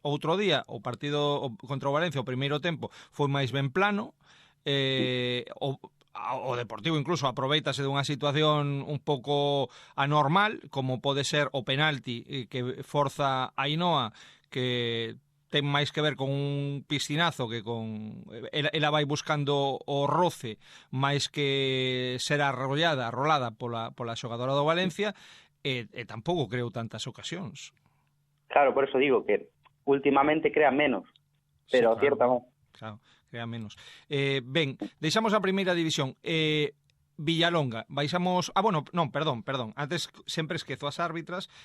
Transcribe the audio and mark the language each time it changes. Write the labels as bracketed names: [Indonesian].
[Galician] Outro día, o partido contra o Valencia, o primeiro tempo, foi máis ben plano, o Deportivo incluso aproveitase dunha situación un pouco anormal, como pode ser o penalti que forza a Ainhoa, que ten máis que ver con un piscinazo que con... Ela vai buscando o roce máis que ser rolada pola xogadora do Valencia, e tampouco creou tantas ocasións. [Spanish] Claro, por eso digo que últimamente crea menos, pero Sí, claro, cierta más. Claro, crea menos. [Galician] Ben, deixamos a primeira división. Villalonga, baixamos... bueno, non, perdón. Antes sempre esquezo as árbitras.